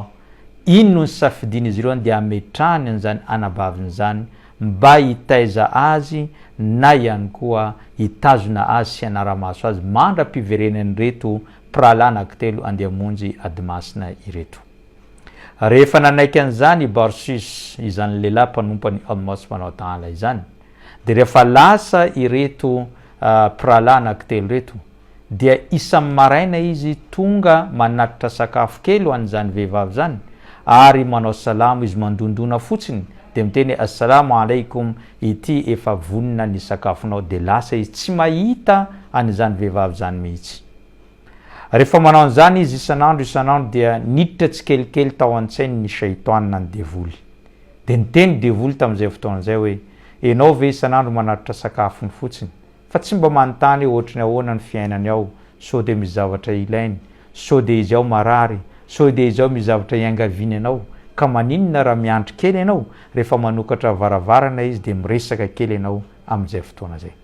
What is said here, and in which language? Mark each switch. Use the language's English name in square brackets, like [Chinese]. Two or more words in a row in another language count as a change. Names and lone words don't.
[Malagasy] Ino ny safidiny izy ireo dia ametrahany an'izany anabaviny zany mba hitaiza azy na ihany koa hitazona azy sy anara-maso azy mandra-piverenany reto mpirahalahy anankitelo andeha hamonjy ady masina ireto. Rehefa nanaiky an'izany Barsus, izany lehilahy mpanompo any Allah [Arabic] سبحانه وتعالى [Malagasy] izany, dia rehefa lasa ireto mpirahalahy anankitelo reto dia isan'ny maraina izy tonga manatitra sakafo kely ho an'izany vehivavy zany ary manao salamo izy mandondona fotsiny de miteny [Arabic] السلام عليكم, [Malagasy] ity efa vonina ny sakafonao, de lasa izy tsy mahita an'izany vehivavy zany mihitsy. Rehefa manao an'izany izy isan'andro dia niditra tsikelikely tao an-tsainy ny shaitoanina ny devoly, de niteny devoly tamin'izay fotoan'izay hoe enao ve isan'andro manaritra sakafony fotsiny fa tsy mba manontany ohatrany ahoana ny fiainany ao, so de misy zavatra ilainy, so de izy ao marary, so de izy ao misy zavatra iangaviny anao, ka maninona raha miandry kely ianao, rehefa manokatra varavarana izy de miresaka kely ianao amin'izay fotoana zay.